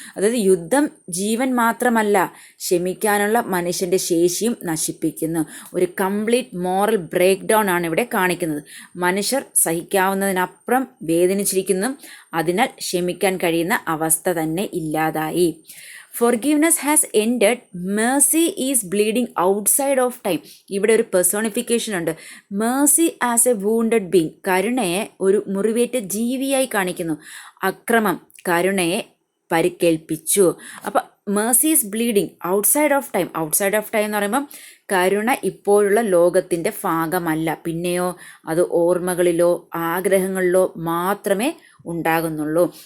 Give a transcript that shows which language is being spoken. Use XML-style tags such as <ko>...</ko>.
<ml>അതായത് യുദ്ധം ജീവൻ മാത്രമല്ല, ക്ഷമിക്കാനുള്ള മനുഷ്യൻ്റെ ശേഷിയും നശിപ്പിക്കുന്നു. ഒരു</ml> <en>complete moral breakdown</en> <ml>ആണ് ഇവിടെ കാണിക്കുന്നത്. മനുഷ്യർ സഹിക്കാവുന്നതിനപ്പുറം വേദനിച്ചിരിക്കുന്നു, അതിനാൽ ക്ഷമിക്കാൻ കഴിയുന്ന അവസ്ഥ തന്നെ ഇല്ലാതായി.</ml> <en>Forgiveness has ended. Mercy is bleeding outside of time.</en> <ml>ഇവിടെ ഒരു പെർസോണിഫിക്കേഷൻ ഉണ്ട്.</ml> <en>Mercy as a wounded being.</en> <ml>കരുണയെ ഒരു മുറിവേറ്റ ജീവിയായി കാണിക്കുന്നു. അക്രമം കരുണയെ പരിക്കേൽപ്പിച്ചു. അപ്പം</ml> <en>Mercy is bleeding outside of time. Outside of time</en> <ml>എന്ന് പറയുമ്പം കരുണ ഇപ്പോഴുള്ള ലോകത്തിൻ്റെ ഭാഗമല്ല, പിന്നെയോ അത് ഓർമ്മകളിലോ ആഗ്രഹങ്ങളിലോ മാത്രമേ ഉണ്ടാകുന്നുള്ളൂ.</ml>